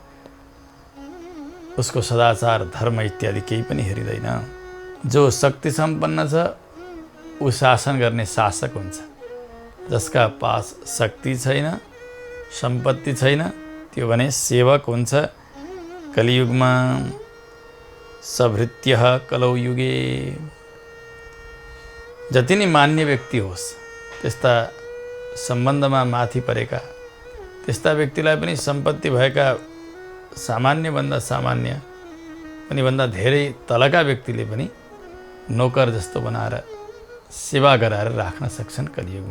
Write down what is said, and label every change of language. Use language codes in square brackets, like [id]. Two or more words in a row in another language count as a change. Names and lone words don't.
[ne] उसको सदाचार धर्म इत्यादि केही पनि हेरिँदैन। जो शक्ति सम्पन्न छ ऊ शासन गर्ने शासक हुन्छ। जसका पास शक्ति छैन, सम्पत्ति छैन, त्यो भने सेवक हुन्छ कलियुगमा। [sa] सभृत्यः कलौ युगे। [ne] जति नै मान्य व्यक्ति होस्, त्यस्ता सम्बन्धमा माथि परेका, त्यस्ता व्यक्तिलाई पनि सम्पत्ति भएका सामान्यभन्दा सामान्य पनि भन्दा धेरै तलका व्यक्तिले पनि नोकर जस्तो बनाएर सेवा गराएर राख्न सक्छन् कलियुगमा।